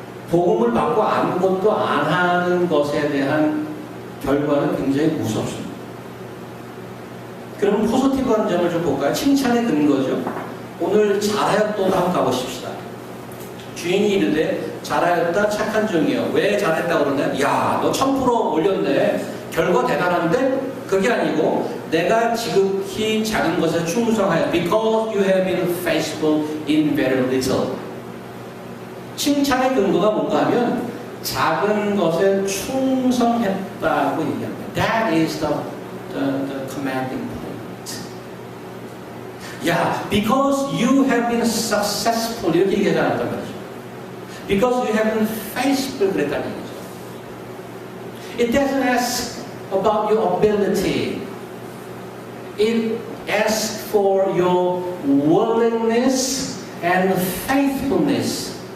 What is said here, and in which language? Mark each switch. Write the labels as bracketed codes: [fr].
[ko] 복음을 받고 아무것도 안 하는 것에 대한 결과는 굉장히 무섭습니다. 그러면 포지티브한 점을 좀 볼까요? 칭찬의 근거죠. 오늘 잘하였다 한번 가보십시다. 주인이 이르되 잘하였다 착한 종이여. 왜 잘했다고 그러냐? 야, 너 1000% 올렸네. 결과 대단한데? 그게 아니고 내가 지극히 작은 것에 충성하여 [en] because you have been faithful in very little. [ko] 칭찬의 근거가 뭔가 하면 작은 것에 충성했다고 얘기합니다. [en] That is the commanding point. [ko] 야, [en] because you have been successful [ko] 이렇게 얘기하지 않았단 말이죠. [en] Because you haven't faced [ko] 그랬다는 얘기죠. [en] It doesn't ask about your ability. It asks for your willingness and faithfulness.